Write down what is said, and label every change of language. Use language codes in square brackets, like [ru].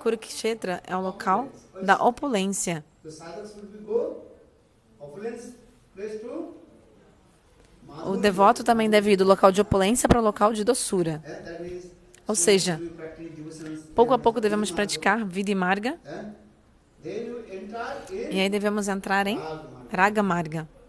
[pt] Kurukshetra é o local da opulência. [en] the sadhaks will be go opulence place to [pt] O devoto também deve ir do local de opulência para o local de doçura. [en] that means [pt] Ou seja, [en] we practice devotions [pt] pouco a pouco devemos praticar Vidhi Marga [en] then you enter [pt] e [en] in [pt] aí devemos entrar em Raga Marga.